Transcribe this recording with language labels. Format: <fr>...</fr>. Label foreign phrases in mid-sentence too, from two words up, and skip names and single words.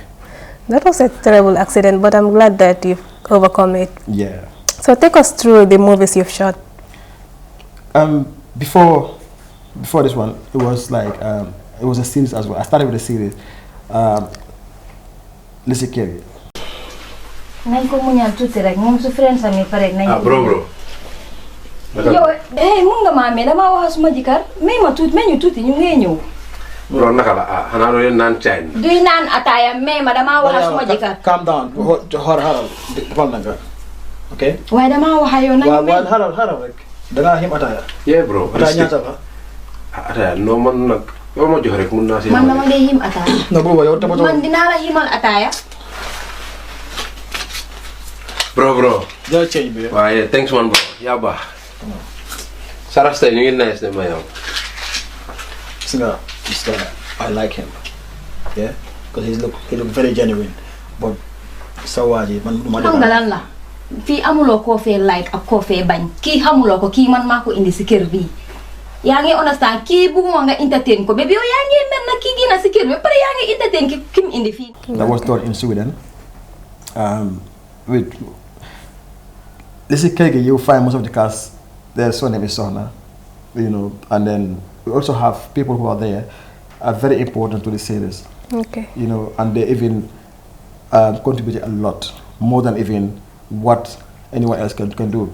<en>That was a terrible accident, but I'm glad that you've overcome it. Yeah. So take us through the movies you've shot. Before this one, it was like it was a series as well. I started with a series. Listen, Kerry.</en> <wo>Nañ ko muñal tuuti rek moom su friends ami pare nañ ko bro yow mun nga maa mais dama wax suma jikar may ma tuuti may ñu tuuti ñu ngee ñëw bro naka la xanaa doo leen naan caay duy naan ataaya mais ma dama wax suma jikar</wo> <en>Calm down.</en> <wo>Haral. Okay? waaye dama wax yow nañ Haral rek. Da nga him ataya.</wo> <en>yeah bro</en> <wo>Ataya ñaata la? ataya no man nag yow ma jox rek mun naa si man dama dee him ataaya No booba yow tabato. man dinaa la himal ataaya bro Jël change bi. waaye thanks man bro yaa baax saras tey ñu ngi nice ne ma yow</wo> <en>This guy, I like him. Yeah? Because he look very genuine. But Sawaji, man</en> <wo>xam nga lan la fii amuloo koo fee like ak koo fee bañ kii xamuloo ko kii man maa ko indi si kër bii yaa ngi understand kii bugguma nga entertain ko bébé yow yaa ngi mel na kii gina si kër bi pare yaa ngi entertain ki mu indi fii</wo> <en>that was done in Sweden. With Listen, Kege, you'll find most of the cast, their surname is Sohna, you know, and then we also have people who are there, are very important to the series. Okay. You know, and they even contributed a lot, more than even what anyone else can do.</en>